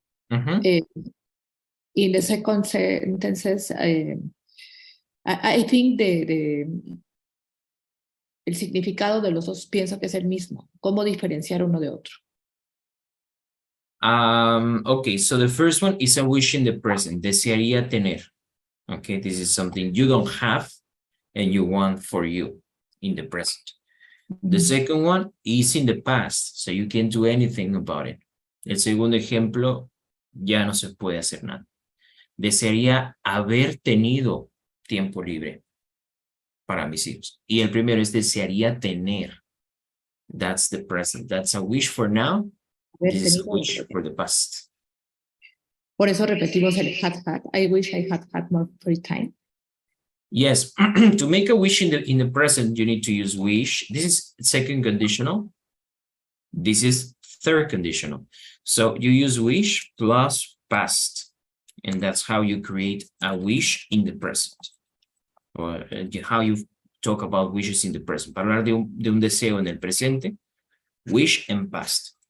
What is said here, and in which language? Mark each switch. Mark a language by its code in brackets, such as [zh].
[en] In the second sentences, I think [es] el significado de los dos pienso que es el mismo. ¿Cómo diferenciar uno de otro? [en] Okay, so the first one is a wish in the present. [es] Desearía tener. [en] Okay, this is something you don't have and you want for you in the present. The second one is in the past, so you can't do anything about it. [es] El segundo ejemplo, ya no se puede hacer nada. Desearía haber tenido tiempo libre para mis hijos. Y el primero es desearía tener. [en] That's the present. That's a wish for now. This is a wish for the past. [es] Por eso repetimos el had. [en] I wish I had more free time. Yes, to make a wish in the present, you need to use wish. This is second conditional. This is third conditional. So you use wish plus past. And that's how you create a wish in the present. Or how you talk about wishes in the present. [es] Para hablar de un deseo en el presente, [en] wish and past.